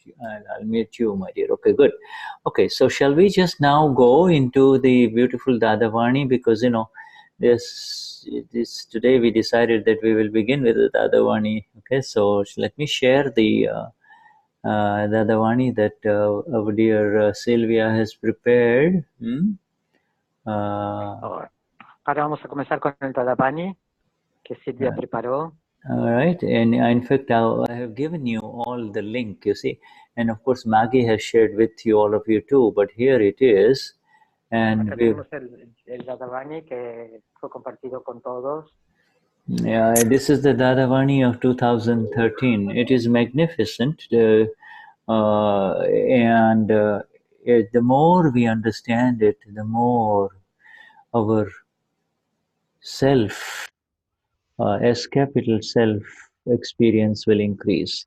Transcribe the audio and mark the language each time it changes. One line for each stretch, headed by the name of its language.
English: I'll mute you, my dear. Okay, good. Okay, so shall we just now go into the beautiful Dadavani, because this today we decided that we will begin with the Dadavani. Okay, so let me share the Dadavani that our dear Sylvia has prepared.
Spanish: Ahora vamos a comenzar con el Dadavani que Silvia preparó.
English: All right, and in fact, I have given you all the link, you see, and of course Maggie has shared with you, all of you too, but here it is, And
Spanish: Acá tenemos el Dadavani que fue compartido con todos.
English: Yeah, this is the Dadavani of 2013. It is magnificent, and the more we understand it, the more our self, S capital self experience will increase.